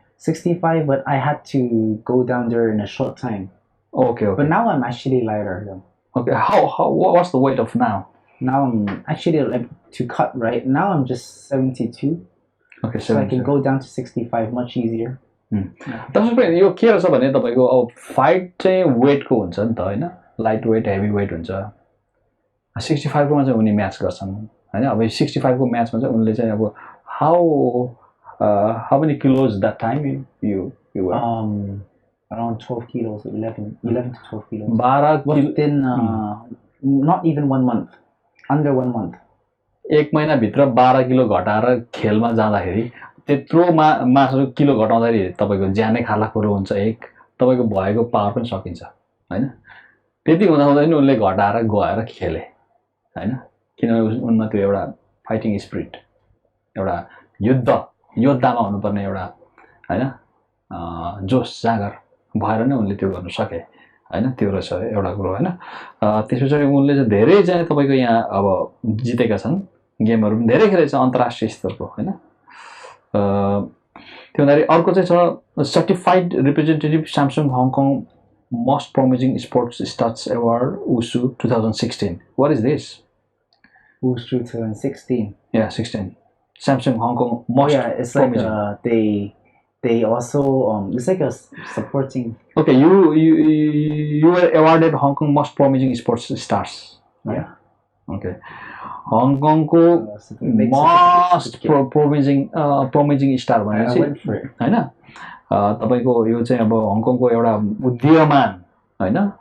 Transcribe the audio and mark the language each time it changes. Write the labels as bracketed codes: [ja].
[en] 65, but I had to go down there in a short time. Okay. But now I'm actually lighter though. Okay, what's the weight of now? Now I'm actually like to cut, right? Now I'm just 72. Okay, 72. So I can go down to 65 much easier. [ne] तपाईको यो के रहेछ भने तपाईको अब fight चाहिँ वेटको हुन्छ नि त हैन, लाइट वेट हेभी वेट हुन्छ. 65 को मा चाहिँ उनी म्याच गर्छन् हैन. अब 65 को म्याचमा चाहिँ उनले चाहिँ अब [en] how many kilos that time you were? Around 12 kilos, 11 to 12 kilos. 12 within not even 1 month, under 1 month. [ne] एक महिना भित्र 12 किलो घटाएर खेलमा जाँदाखेरि त्यत्रो मासु किलो घटाउँदाखेरि तपाईँको ज्यानै खाला कुरो हुन्छ एक तपाईँको भएको पावर पनि सकिन्छ हैन त्यति हुँदा हुँदै नि उनले घटाएर गएर खेले हैन किनभने उनमा त्यो एउटा फाइटिङ स्पिरिट एउटा योद्धामा हुनुपर्ने एउटा हैन जोस जागर भएर नै उनले त्यो गर्न सके हैन त्यो रहेछ एउटा कुरो हैन त्यसपछि उनले चाहिँ धेरै चाहिँ तपाईँको यहाँ अब जितेका छन् गेमहरू पनि धेरै खेलेछ अन्तर्राष्ट्रिय स्तरको हैन त्यो हुँदाखेरि अर्को चाहिँ छ certified representative Samsung Hong Kong most प्रोमिजिङ sports stars award वुसु 2016 [en] what is this Wushu 2016. yeah 16 Samsung Hong Kong most it's like promising. they also it's like a supporting. Okay, you were awarded Hong Kong most promising sports stars. Right? Yeah. Okay. [ne] Hong Kong को [en] most promising star [ne] भनेपछि हैन तपाईको यो चाहिँ अब हङकङको एउटा उदीयमान हैन